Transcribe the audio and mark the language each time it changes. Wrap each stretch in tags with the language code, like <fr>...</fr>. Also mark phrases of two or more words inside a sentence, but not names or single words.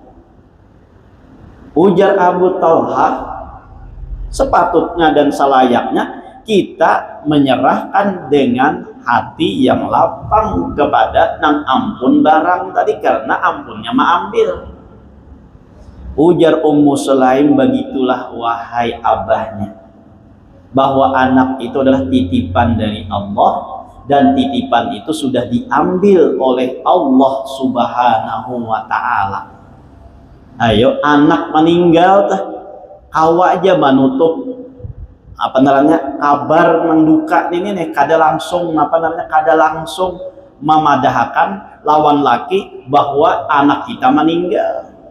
<bjn>Ujar Abu Tolhah, sepatutnya dan selayaknya kita menyerahkan dengan hati yang lapang kepada nang ampun barang tadi karena ampunnya mengambil.</bjn> <id>Ujar Ummu Sulaim, begitulah wahai abahnya, bahwa anak itu adalah titipan dari Allah dan titipan itu sudah diambil oleh Allah</id> <ar>سبحانه وتعالى.</ar> <bjn>Ayo anak meninggal kawa aja menutup apa namanya kabar menduka ini nih kada langsung kada langsung memadahkan lawan laki bahwa anak kita meninggal.</bjn>